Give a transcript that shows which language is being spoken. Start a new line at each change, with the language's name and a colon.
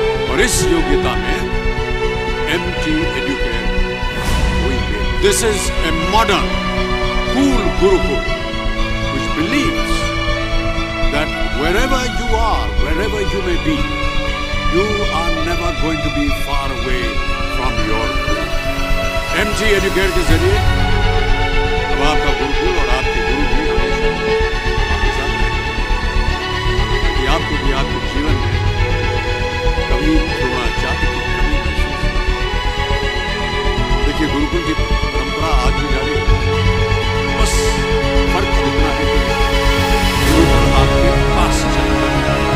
Hindi: और इस योग्यता में MT Educare हुई है।
English: This is a modern, cool Gurukul which believes that wherever you are, wherever you may be, you are never going to be far away from your Guru.
Hindi: MT Educare के जरिए अब आपका गुरुकुल और आपके गुरु भी हमेशा आपके साथ रहेंगे, ताकि आपको भी आपके जीवन में कभी द्रोणाचार्य की कमी महसूस हो। देखिए, गुरुकुल की परंपरा आज भी जारी है, बस फर्क इतना है कि गुरुकुल आपके पास चलता है।